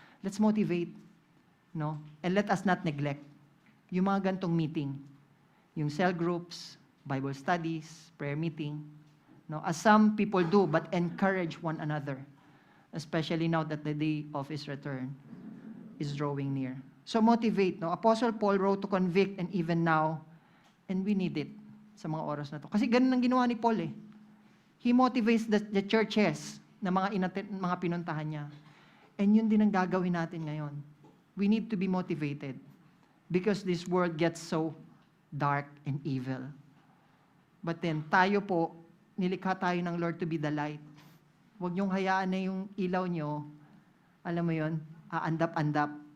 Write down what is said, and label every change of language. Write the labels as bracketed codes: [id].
[en] Let's motivate, no? And let us not neglect [tl] yung mga gantong meeting, [en] yung cell groups, Bible studies, prayer meeting, no? As some people do, but encourage one another, especially now that the day of His return is drawing near. So motivate, no? Apostle Paul wrote to convict, and even now, and we need it [tl] sa mga oras na to. Kasi ganun ang ginawa ni Paul eh. [en] He motivates the churches [tl] na mga pinuntahan niya. And yun din ang gagawin natin ngayon. [en] We need to be motivated because this world gets so dark and evil. But then, [tl] tayo po, nilikha tayo ng Lord [en] to be the light. [tl] Huwag niyong hayaan na yung ilaw niyo, alam mo yun, aandap-andap.